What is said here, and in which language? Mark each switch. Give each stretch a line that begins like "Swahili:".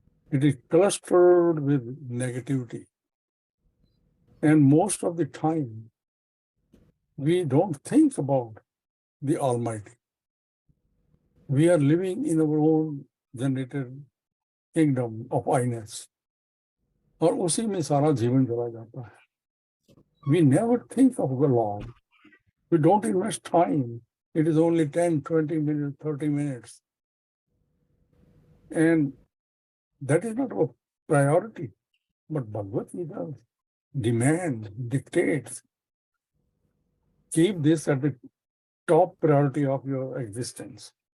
English: It is clustered with negativity. And most of the time, we don't think about the Almighty. We are living in our own generated kingdom of I-ness.
Hindi: और उसी में सारा जीवन चला जाता है.
English: We never think of the Lord. We don't invest time. It is only 10, 20 minutes, 30 minutes. And that is not our priority. But Bhagavad Gita demands, dictates, keep this at the top priority of your existence.